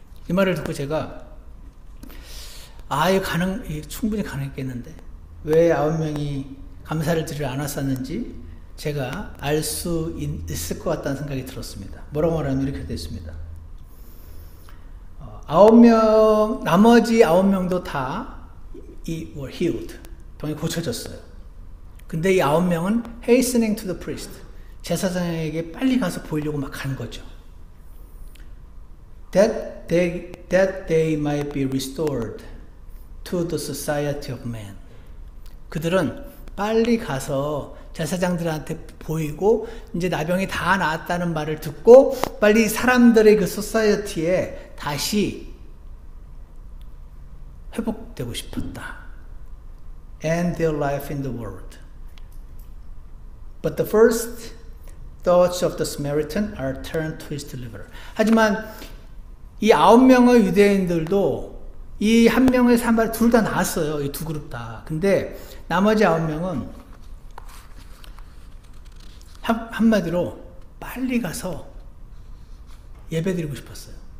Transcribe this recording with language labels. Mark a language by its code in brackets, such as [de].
[ko] 이 말을 듣고 제가 이거 충분히 가능했겠는데 왜 9명이 감사를 드리러 안 왔었는지 제가 알 수 있을 것 같다는 생각이 들었습니다. 뭐라고 말하면 이렇게 됐습니다. 9명, 나머지 9명도 다 [en] were healed. [ko] 병이 고쳐졌어요. 근데 이 9명은 [en] hastening to the priest. [ko] 제사장에게 빨리 가서 보이려고 막 간 거죠. [en] That they might be restored to the society of man. [ko] 그들은 빨리 가서 제사장들한테 보이고 이제 나병이 다 나았다는 말을 듣고 빨리 사람들의 그 소사이어티에 다시 회복되고 싶었다. [en] And their life in the world. But the first thoughts of the Samaritan are turned to his deliverer. [ko] 하지만 이 9명의 유대인들도 이 한 명의 사마리 둘 다 나았어요. 이 두 그룹 다. 근데 나머지 9명은 한마디로 빨리 가서 예배드리고 싶었어요.